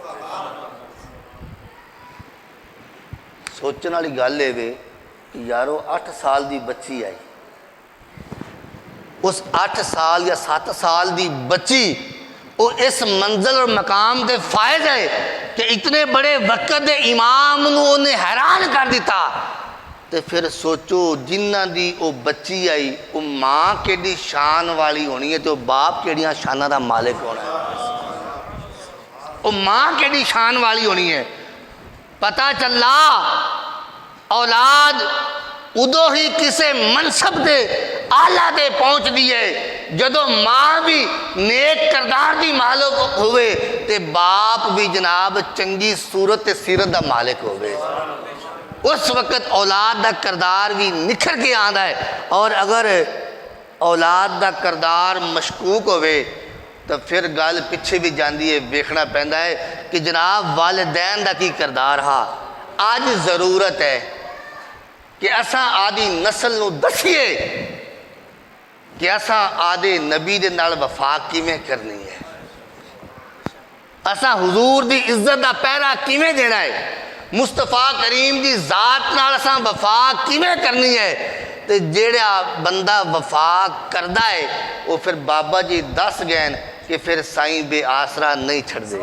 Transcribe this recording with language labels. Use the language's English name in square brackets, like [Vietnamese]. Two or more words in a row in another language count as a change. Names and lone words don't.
[Punjabi] سوچنے والی گل ہے کہ یارو 8 سال دی بچی آئی, اس 8 سال یا 7 سال دی بچی وہ اس منزل اور مقام دے فائد ہے کہ اتنے بڑے وقت دے امام نو انہیں حیران کر دیتا. تے پھر سوچو جنہ دی او بچی آئی او ماں کیڑی شان والی ہونی ہے تے او باپ کیڑیاں شانہ دا مالک ہونا ہے. او ماں کیڑی شان والی ہونی ہے. پتہ چلا اولاد ادو ہی کسے منصب دے آلہ دے پہنچ دیئے جدو ماں بھی نیک کردار دی مالک ہوئے تے باپ بھی جناب چنگی صورت تے سیرت دا مالک ہوئے. اس وقت اولاد دا کردار بھی نکھر کے آندا ہے. اور اگر اولاد دا کردار مشکوک ہوئے تو پھر گل پیچھے بھی جاندی ہے. ویکھنا پیندا ہے کہ جناب والدین دا کی کردار ہا. آج ضرورت ہے کہ اساں آدھی نسل نو دسیے کہ اساں آدھے نبی دے نال وفا کیویں کرنی ہے. اساں حضور دی عزت دا پہرا کیویں دینا ہے. مصطفیٰ کریم دی ذات نال اساں وفا کیویں کرنی ہے. تے جیڑا بندہ وفا کردا ہے وہ پھر بابا جی دس گئے کہ پھر سائیں بے آسرا نہیں چھڑ دے.